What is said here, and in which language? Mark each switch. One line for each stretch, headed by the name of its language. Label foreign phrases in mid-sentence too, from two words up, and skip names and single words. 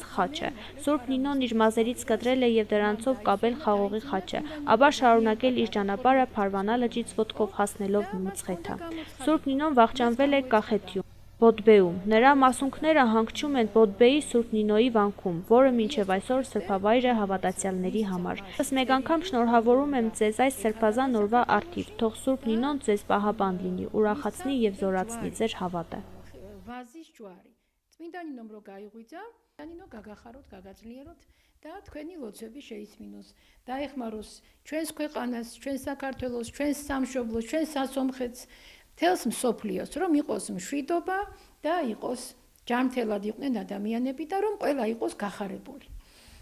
Armenian: խաչը։ Սուրբ Նինոն իր մազերից կտրել է և դրանցով կապել խաղողի խաչը, ապա շարունակել իր ճանապարհը Փարվանա լճից ոտքով հասնելով Մցխեթա։ Սուրբ Նինոն վախճանվել է Կախեթիում, Բոդբեում։ Նրա մասունքները հանգչում են Բոդբեի Սուրբ Նինոյի վանքում, որը մինչև այսօր սրբավայր է հավատացյալների համար։ Ըստ մեկ անգամ շնորհավորում եմ ձեզ այս սրբազան օրվա առթիվ, թող Սուրբ Նինոն ձեզ պահապան լինի, ուրախացնի և զորացնի ձեր հավատը։
Georgian: վազის ჯვარი. წმინდა ნინომ რო გაიღვიძა, ნინო გაგახაროთ, გაგაძლიეროთ და თქვენი ლოცვები შეისმინოს. დაეხმაროს ჩვენს ქვეყანას, ჩვენს საქართველოს, ჩვენს სამშობლოს, ჩვენს სასომხეთს, მთელს მსოფლიოს, რომ იყოს მშვიდობა და იყოს ჯანმრთელად იყვნენ ადამიანები და რომ ყველა იყოს გახარებული.